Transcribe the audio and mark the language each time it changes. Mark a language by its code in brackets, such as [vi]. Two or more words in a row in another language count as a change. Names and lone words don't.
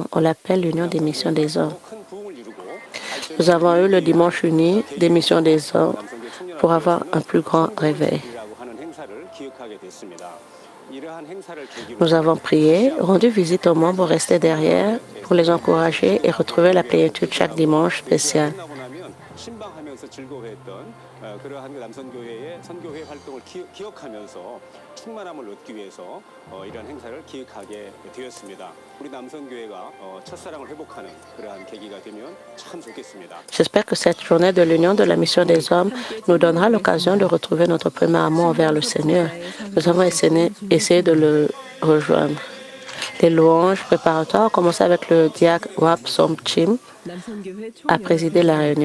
[fr] On l'appelle l'Union des missions des hommes. Nous avons eu le dimanche uni des missions des hommes pour avoir un plus grand réveil. Nous avons prié, rendu visite aux membres restés derrière pour les encourager et retrouver la plénitude chaque dimanche spécial. [ko] 그러한 남선교회의 선교회 활동을 기억하면서 충만함을 얻기 위해서 이러한 행사를 기획하게 되었습니다. 우리 남선교회가 첫사랑을 회복하는 그러한 계기가 되면 참 좋겠습니다. [fr] J'espère que cette journée de l'union de la mission des hommes nous donnera l'occasion de retrouver notre premier amour envers le Seigneur. Nous avons essayé de le rejoindre. Les louanges préparatoires ont commencé avec le diacre Wap Som Chim à présider la réunion.